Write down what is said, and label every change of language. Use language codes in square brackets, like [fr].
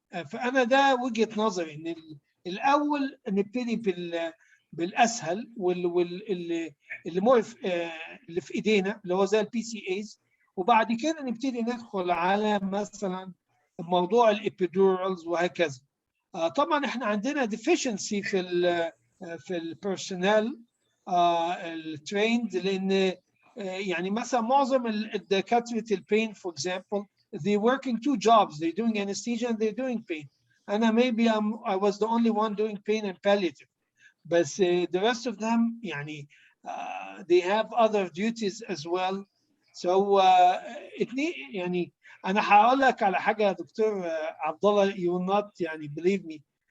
[ar] فأنا ده وجهة نظري إن الأول نبتدي بالأسهل واللي اللي في إيدينا اللي هو زي البي سي ايز، وبعد كده نبتدي ندخل على مثلا موضوع الابيدورالز وهكذا. طبعا احنا عندنا deficiency في البيرسونال التريند، لان يعني مثلا معظم الدكاتره البين [en] for example they're working 2 jobs, they're doing anesthesia and they're doing pain. maybe I was the only one doing pain and palliative, but the rest of them يعني they have other duties as well. [ar] So يعني أنا هقول لك على حاجة يا دكتور عبد الله, [en] you will not [ar] يعني [en] believe me.